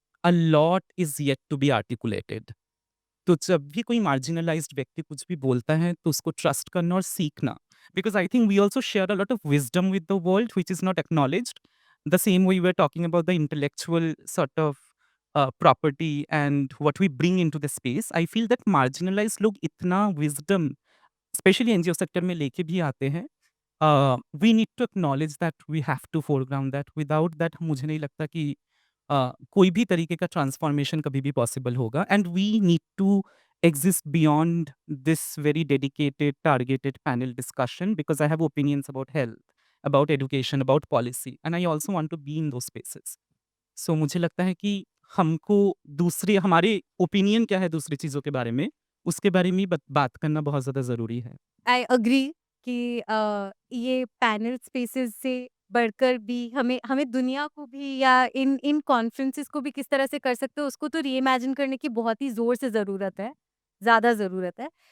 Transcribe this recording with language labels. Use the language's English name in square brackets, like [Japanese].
[English] A lot is yet to be articulated. [Hindi] तो जब भी कोई मार्जिनलाइज्ड व्यक्ति कुछ भी बोलता है तो उसको ट्रस्ट करना और सीखना, [English] Because I think we also share a lot of wisdom with the world which is not acknowledged the same way we are talking about the intellectual sort of property and what we bring into the space. I feel that [Hindi] marginalised लोग इतना wisdom specially NGO sector में लेके भी आते हैं। [English] We need to acknowledge that, we have to foreground that. [Hindi] Without that मुझे नहीं लगता कि कोई भी तरीके का ट्रांसफॉर्मेशन कभी भी पॉसिबल होगा। [English] And we need to exist beyond this very dedicated targeted panel discussion, because I have opinions about health, about education, about policy, and I also want to be in those spaces. [Hindi] So मुझे लगता है कि हमको दूसरे हमारे opinion क्या है दूसरी चीज़ों के बारे में, उसके बारे में ही बात करना बहुत ज़्यादा ज़रूरी है। [English] I agree [Hindi] कि ये पैनल स्पेसेस से बढ़कर भी हमें हमें दुनिया को भी या इन इन कॉन्फ्रेंसेस को भी किस तरह से कर सकते हो उसको तो रीइमेजिन करने की बहुत ही ज़ोर से ज़रूरत है, ज़्यादा ज़रूरत है।